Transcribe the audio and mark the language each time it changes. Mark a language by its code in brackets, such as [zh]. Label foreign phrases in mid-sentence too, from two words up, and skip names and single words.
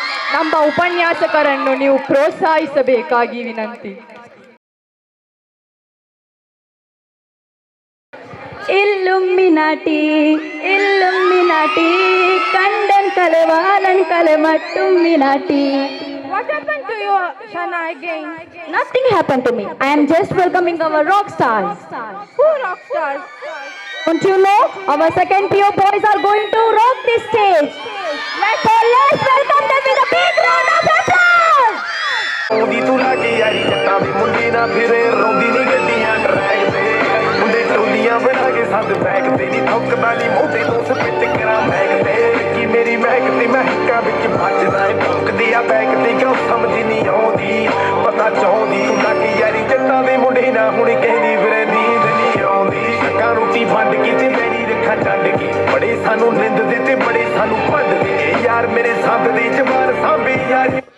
[kn] ನಮ್ಮ ಉಪನ್ಯಾಸಕರನ್ನು ನೀವು ಪ್ರೋತ್ಸಾಹಿಸಬೇಕಾಗಿ ವಿನಂತಿ. Illuminati, Illuminati, Kandan Kalevalan Kalemattuminati. [en] What happened to you, Shana, again? Nothing happened to me. I am just welcoming our rock stars. Who rock stars? Don't you know? Our second PO boys are going to rock this stage. Let's welcome them with a big round of applause. [pa] ਉਹਦੀ ਤੂੰ ਲੱਗੀ ਯਾਰੀ ਜੱਟਾਂ ਦੀ ਮੁੰਡੀ ਨਾ ਫਿਰੇ ਰੋਂਦੀ ਨੀ ਗੱਡੀਆਂ ਟਰੈਕ ਤੇ ਮੁੰਡੇ ਟੋਲੀਆਂ ਬਣਾ ਕੇ ਸੰਦ ਬੈਗ ਤੇ ਨੀ ਠੋਕਦਾ ਨੀ ਮੋਢੇ ਤੋਂ ਸਪਿੱਟ ਕਰਾਂ ਬੈਗ ਤੇ ਕੀ ਮੇਰੀ ਮਹਿਕ ਤੇ ਮਹਿਕਾਂ ਵਿੱਚ ਵੱਜਦਾ ਏ ਭੁੱਕਦੀ ਆ ਬੈਗ ਤੇ ਕਿਉਂ ਸਮਝ ਨਹੀਂ ਆਉਂਦੀ ਪਤਾ ਚਾਹੁੰਦੀ ਤੂੰ ਲੱਗੀ ਯਾਰੀ ਜੱਟਾਂ ਦੇ ਮੁੰਡੇ ਨਾ ਹੁਣ ਕਹਿੰਦੀ ਫਿਰੇ ਨੀਂਦ ਨਹੀਂ ਆਉਂਦੀ ਅੱਖਾਂ ਰੋਟੀ ਵੰਡ ਕੇ ਤੇ ਮੇਰੀ ਰੱਖਾਂ ਛੱਡ ਕੇ ਬੜੇ ਸਾਨੂੰ ਨਿੰਦਦੇ ਤੇ ਬੜੇ ਸਾਨੂੰ ਭੰਡਦੇ ਯਾਰ ਮੇਰੇ ਸੰਦ ਦੀ ਜਵਾਨ ਸਾਂਭੀ ਯਾਰੀ